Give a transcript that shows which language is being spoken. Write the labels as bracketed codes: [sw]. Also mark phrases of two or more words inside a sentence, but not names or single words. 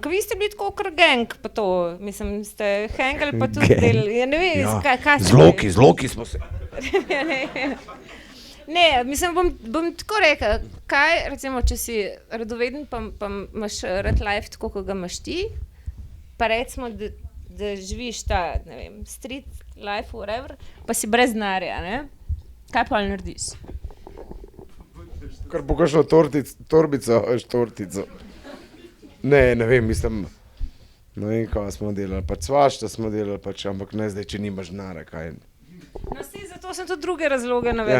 [sl] Ker vi ste bili tako kar gang pa to, mislim, ste hangali pa tudi delali, ja ne vem, Ja, kaj zloki smo se. Ne, mislim, bom tako rekel, kaj recimo, če si radoveden pa imaš rad life tako, kot ga imaš ti, pa recimo, da živiš ta, ne vem, [en] street life, whatever, [sl] pa si brez denarja, ne? Kaj pa narediš? Kar po kakšno torbico, tortico. Ne vem, mislim, ne vem, kaj smo delali, pač svašta smo delali, pač, ampak ne zdaj, če nimaš denarja, kaj. No, zato sem tudi druge razloge navedel.